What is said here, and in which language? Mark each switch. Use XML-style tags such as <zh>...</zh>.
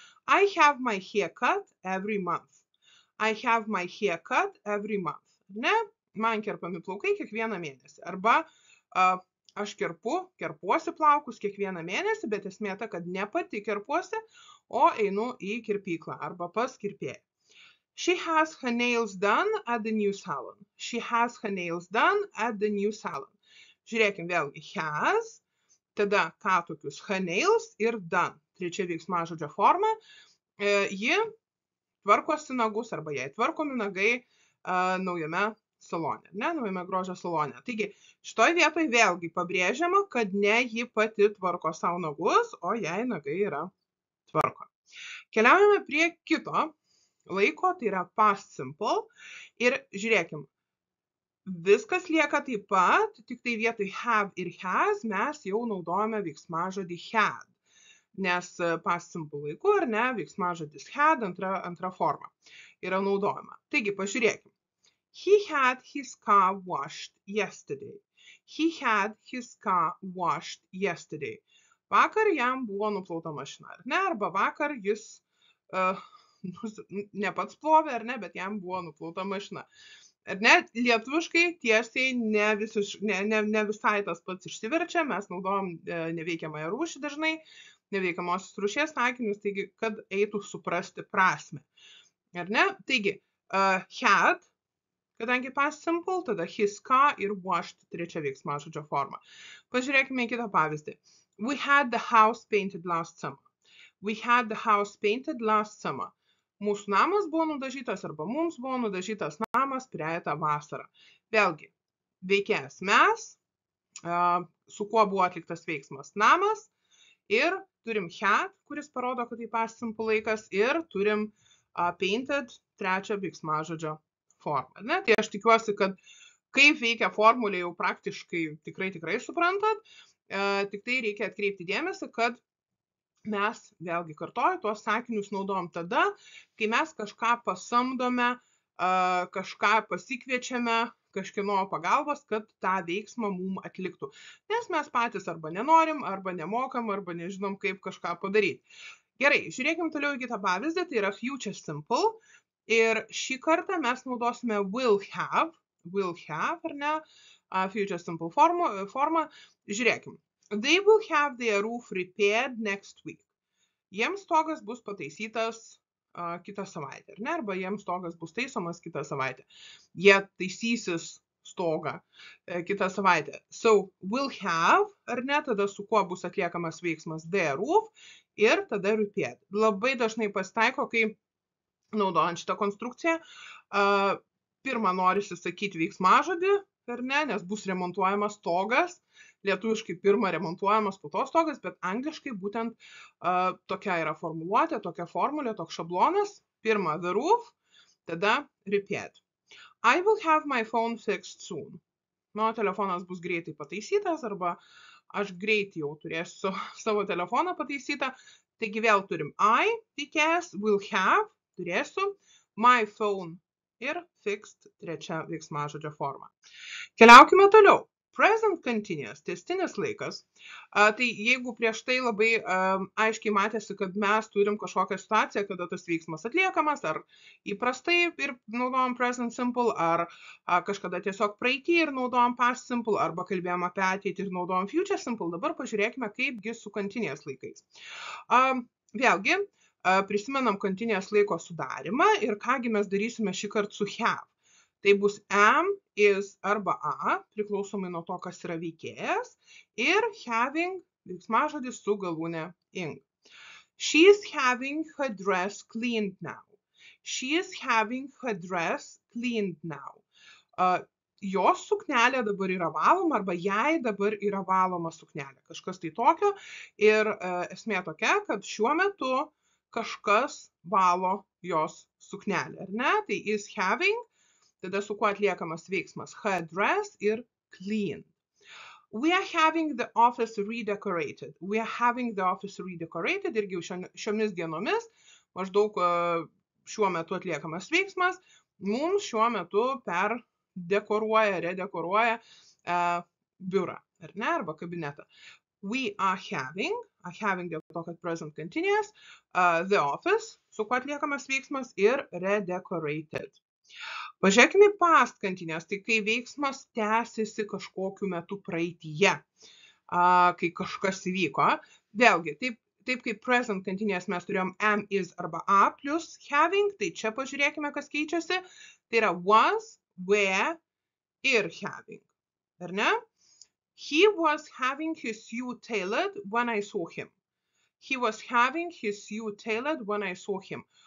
<en>I have my haircut every month. I have my haircut every month.</en> <lt>Ne? Man kerpami plaukai kiekvieną mėnesį. Arba aš kerpuosi plaukus kiekvieną mėnesį, bet esmė ta, kad ne pati kerpuosi, o einu į kirpyklą arba pas kirpėją.</lt> <en>She has her nails done at the new salon. She has her nails done at the new salon.</en> <lt>Žiūrėkim vėlgi, has, tada ką tokius,</lt> <en>her nails</en> <lt>ir done. Trečia veiksmažodžio forma. Ji tvarkosi nagus arba jai tvarkomi nagai naujame salone, naujame grožio salone. Taigi, šitoj vietoj vėlgi pabrėžiama, kad ne ji pati tvarko savo nagus, o jai nagai yra tvarko. Keliaujame prie kito laiko, tai yra past simple. Ir žiūrėkim, viskas lieka taip pat, tik tai vietoj have ir has mes jau naudojame veiksmažodį had. Nes past simple laiku, ar ne, veiksmažodis had antra forma yra naudojama. Taigi, pažiūrėkim.</lt> <en>He had his car washed yesterday. He had his car washed yesterday.</en> <lt>Vakar jam buvo nuplauta mašina, ar ne? Arba vakar jis ne pats plovė, ar ne, bet jam buvo nuplauta mašina. Ar ne? Lietuviškai tiesiai ne visai tas pats išsiverčia, mes naudojam neveikiamąją rūšį dažnai, neveikiamosios rūšies sakinius, taigi, kad eitų suprasti prasmę. Ar ne? Taigi, had, kadangi past simple, tada his car ir washed trečia veiksmažodžio forma. Pažiūrėkime į kitą pavyzdį.</lt> <en>We had the house painted last summer. We had the house painted last summer.</en> <lt>Mūsų namas buvo nudažytas arba mums buvo nudažytas namas praeitą vasarą. Vėlgi, veikėjas mes, su kuo buvo atliktas veiksmas namas ir turim had, kuris parodo, kad tai past simple laikas ir turim painted trečią veiksmažodžio formą. Ne? Tai aš tikiuosi, kad kaip veikia formulė jau praktiškai tikrai suprantat, tik tai reikia atkreipti dėmesį, kad mes, vėlgi kartoju, tuos sakinius naudojam tada, kai mes kažką pasamdome, kažką pasikviečiame, kažkieno pagalbos, kad tą veiksmą mum atliktų. Nes mes patys arba nenorim, arba nemokam, arba nežinom, kaip kažką padaryti. Gerai, žiūrėkim toliau į kitą pavyzdį, tai yra future simple. Ir šį kartą mes naudosime</lt> <en>will have,</en> <lt>ar ne, future simple formą. Žiūrėkim.</lt> <en>They will have their roof repaired next week.</en> <lt>Jiems stogas bus pataisytas kitą savaitę, ar ne? Arba jiems stogas bus taisomas kitą savaitę. Jie taisysis stogą kitą savaitę. So,</lt> <en>will have,</en> <lt>ar ne, tada su kuo bus atliekamas veiksmas</lt> <en>their roof</en> <lt>ir tada repaired. Labai dažnai pasitaiko, kai naudojant šitą konstrukciją, pirmą norisi sakyti veiksmažodį, ar ne, nes bus remontuojamas stogas, lietuviškai pirmą remontuojamas po to stogas, bet angliškai būtent tokia yra formuluotė, tokia formulė, toks šablonas, pirmą</lt> <en>the roof,</en> <lt>tada repaired.</lt> <en>I will have my phone fixed soon.</en> <lt>Mano telefonas bus greitai pataisytas, arba aš greitai jau turėsiu savo telefoną pataisytą, taigi vėl turim I, tikės,</lt> <en>will have,</en> <lt>turėsiu,</lt> <en>my phone</en> <lt>ir fixed trečia veiksmažodžio forma. Keliaukime toliau. Present continuous, tęstinis laikas. Tai jeigu prieš tai labai aiškiai matėsi, kad mes turim kažkokią situaciją, kada tas veiksmas atliekamas, ar įprastai ir naudojam present simple, ar kažkada tiesiog praeitį ir naudojam past simple, arba kalbėjom apie ateitį ir naudojam future simple, dabar pažiūrėkime, kaipgi su continuous laikais. Vėlgi, prisimenam continuous laiko sudarimą ir kągi mes darysime šį kartą su have. Tai bus</lt> <en>am, is</en> <lt>arba a, priklausomai nuo to, kas yra veikėjas, ir having, veiksmažodis su galūne ing.</lt> <en>She is having her dress cleaned now. She is having her dress cleaned now.</en> <lt>Jos suknelė dabar yra valoma, arba jai dabar yra valoma suknelė. Kažkas tai tokio. Ir esmė tokia, kad šiuo metu kažkas valo jos suknelę, ar ne? Tai</lt> <en>is having,</en> <lt>tada su kuo atliekamas veiksmas</lt> <en>her dress</en> <lt>ir clean.</lt> <en>We are having the office redecorated. We are having the office redecorated.</en> <lt>Irgi šiomis dienomis, maždaug šiuo metu atliekamas veiksmas, mums šiuo metu redekoruoja biurą, ar ne, arba kabinetą.</lt> <en>We are having</en> <lt>dėl to, kad present continuous,</lt> <en>the office,</en> <lt>su kuo atliekamas veiksmas, ir redecorated. Pažiūrėkime į past continuous, tai kai veiksmas tęsiasi kažkokiu metu praeityje, kai kažkas įvyko. Vėlgi, taip kaip present continuous mes turėjom</lt> <en>am, is</en> <lt>arba a plus having, tai čia pažiūrėkime, kas keičiasi. Tai yra was, were ir having. Ar ne?</lt> <en>He was having his suit tailored when I saw him. He was having his suit tailored when I saw him.</en>